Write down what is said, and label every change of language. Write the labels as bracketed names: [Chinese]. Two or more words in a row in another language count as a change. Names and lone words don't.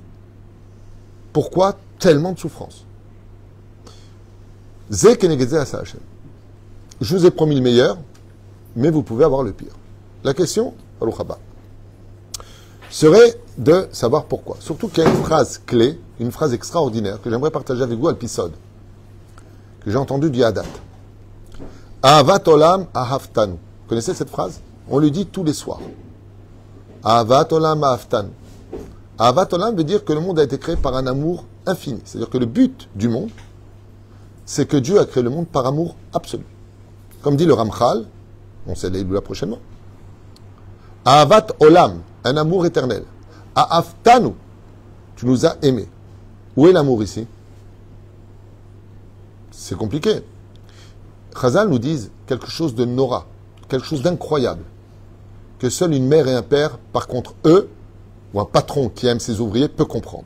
[French] Pourquoi tellement de souffrance? Je vous ai promis le meilleur, mais vous pouvez avoir le pire. La question, serait de savoir pourquoi. Surtout qu'il y a une phrase clé, une phrase extraordinaire que j'aimerais partager avec vous à l'épisode, que j'ai entendu du Hadat. [Hebrew] אהבת עולם אהבתנו. [French] Vous connaissez cette phrase? On le dit tous les soirs. [Hebrew] אהבת עולם אהבתנו. אהבת עולם [French] veut dire que le monde a été créé par un amour infini. C'est-à-dire que le but du monde, c'est que Dieu a créé le monde par amour absolu. Comme dit le Ramchal, on sait là prochainement. [Hebrew] אהבת עולם, [French] un amour éternel. Ahaftanu, tu nous as aimés. Où est l'amour ici? C'est compliqué. Chazal nous disent quelque chose de nora, quelque chose d'incroyable, que seule une mère et un père, par contre eux, ou un patron qui aime ses ouvriers, peut comprendre.